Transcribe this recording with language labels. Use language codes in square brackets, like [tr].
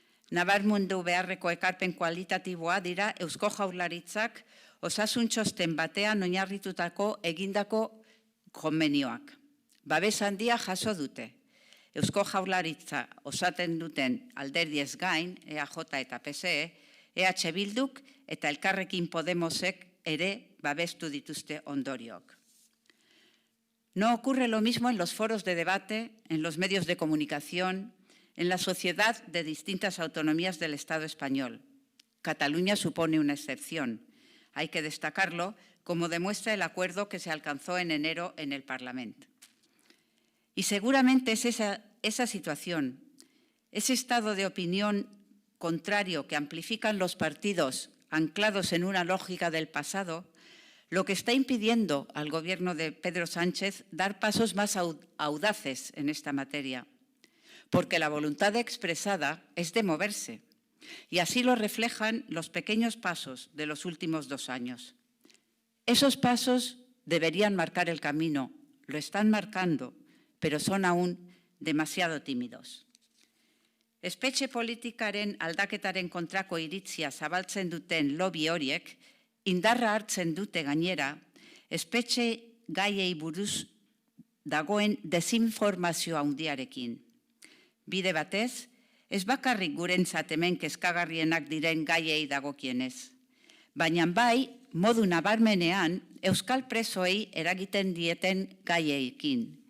[eu] Nabarmendu beharreko ekarpen kualitatiboa dira Eusko Jaurlaritzak osasun txosten batean oinarritutako egindako konbenioak. Babes handia jaso dute. Eusko Jaurlaritza osaten duten alderdiez gain, EAJ eta PSE, EH Bilduk eta Elkarrekin Podemosek ere babestu dituzte ondoriok. [es] No ocurre lo mismo en los foros de debate, en los medios de comunicación, en la sociedad de distintas autonomías del Estado español. Cataluña supone una excepción. Hay que destacarlo, como demuestra el acuerdo que se alcanzó en enero en el Parlamento. Y seguramente es esa situación, ese estado de opinión contrario que amplifican los partidos anclados en una lógica del pasado, lo que está impidiendo al gobierno de Pedro Sánchez dar pasos más audaces en esta materia, porque la voluntad expresada es de moverse, y así lo reflejan los pequeños pasos de los últimos 2 años. Esos pasos deberían marcar el camino, lo están marcando, pero son aún demasiado tímidos. [eu] Espetxe politikaren aldaketaren kontrako iritzia zabaltzen duten lobby horiek, indarra hartzen dute gainera, espetxe gaiei buruz dagoen desinformazio handiarekin. Bide batez, ez bakarrik gurentzat hemen kezkagarrienak diren gaiei dagokienez, baina bai, modu nabarmenean, euskal presoei eragiten dieten gaieekin.